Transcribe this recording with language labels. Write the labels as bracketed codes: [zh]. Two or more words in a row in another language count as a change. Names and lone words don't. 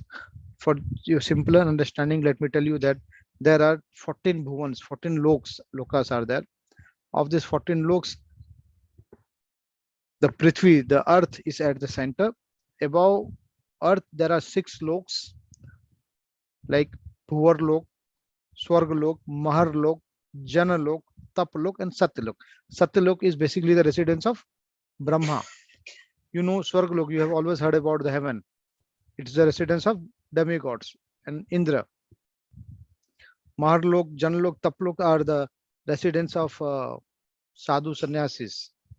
[en] For your simpler understanding, let me tell you that there are 14 bhuvans, 14 lokas are there. Of these 14 loks, the Prithvi, the earth is at the center. Above earth, there are 6 loks like Bhuvar lok, Swarg lok, Mahar lok, Jana lok, Tap lok, and Satya lok. Satya lok is basically the residence of Brahma. You know, Swarg lok, you have always heard about the heaven. It's the residence of demigods and Indra. Maharlok, Janlok, Taplok are the residents of [hi] sadhu sannyasis.